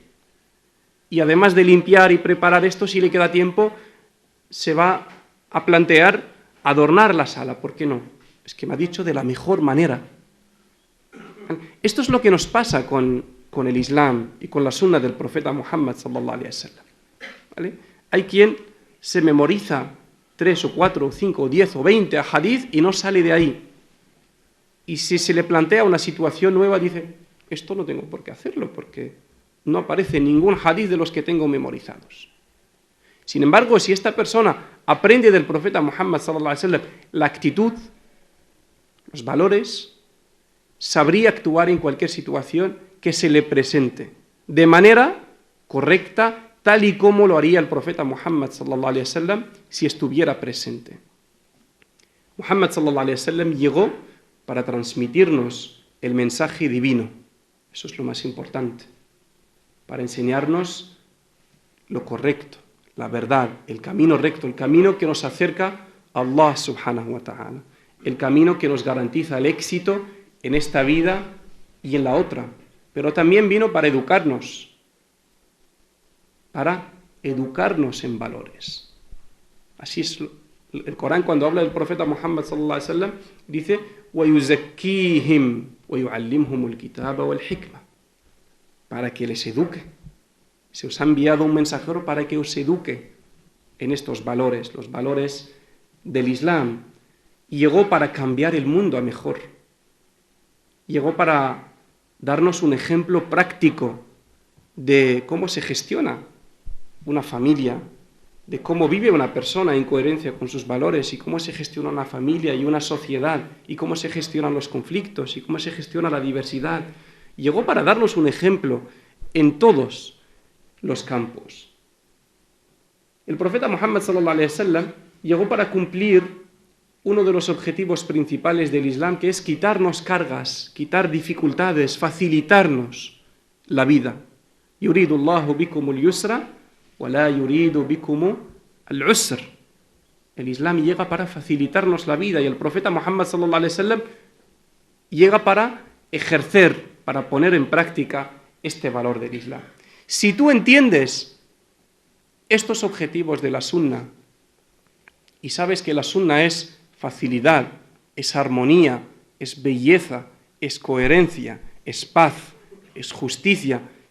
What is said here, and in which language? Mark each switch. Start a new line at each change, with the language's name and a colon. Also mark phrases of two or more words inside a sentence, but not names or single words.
Spanish: Y además de limpiar y preparar esto, si le queda tiempo, se va a plantear adornar la sala. ¿Por qué no? Es que me ha dicho de la mejor manera. Esto es lo que nos pasa con el Islam y con la sunna del profeta Muhammad
Arabic: صلى الله عليه وسلم.
Spanish: ¿Vale? Hay quien se memoriza 3 o 4 o 5 o 10 o 20 hadith y no sale de ahí. Y si se le plantea una situación nueva, dice, esto no tengo por qué hacerlo, porque no aparece ningún hadith de los que tengo memorizados. Sin embargo, si esta persona aprende del profeta Muhammad
Arabic: صلى الله عليه وسلم
Spanish: la actitud, los valores, sabría actuar en cualquier situación que se le presente de manera correcta, tal y como lo haría el profeta Muhammad
Arabic: صلى الله عليه وسلم
Spanish: si estuviera presente. Muhammad sallallahu alaihi wasallam llegó para transmitirnos el mensaje divino. Eso es lo más importante. Para enseñarnos lo correcto, la verdad, el camino recto, el camino que nos acerca a
Arabic: الله سبحانه وتعالى,
Spanish: el camino que nos garantiza el éxito en esta vida y en la otra. Pero también vino para educarnos en valores. Así es el Corán, cuando habla del profeta Muhammad
Arabic: صلى الله عليه وسلم, dice وَيُزَكِّيهِمْ وَيُعَلِّمْهُمُ الْكِتَابَ وَالْحِكْمَةَ,
Spanish: para que les eduque. Se os ha enviado un mensajero para que os eduque en estos valores, los valores del Islam. Y llegó para cambiar el mundo a mejor. Llegó para darnos un ejemplo práctico de cómo se gestiona una familia, de cómo vive una persona en coherencia con sus valores y cómo se gestiona una familia y una sociedad y cómo se gestionan los conflictos y cómo se gestiona la diversidad. Llegó para darnos un ejemplo en todos los campos. El profeta Muhammad
Arabic: صلى الله عليه وسلم
Spanish: llegó para cumplir uno de los objetivos principales del Islam, que es quitarnos cargas, quitar dificultades, facilitarnos la vida.
Arabic: يريد الله بكم اليسر ولا يريد بكم العسر.
Spanish: El Islam llega para facilitarnos la vida y el profeta Muhammad
Arabic: صلى الله عليه وسلم
Spanish: llega para ejercer, para poner en práctica este valor del Islam. Si tú entiendes estos objetivos de la sunna y sabes que la sunna es facilidad, es armonía, es belleza, es coherencia, es paz, es justicia,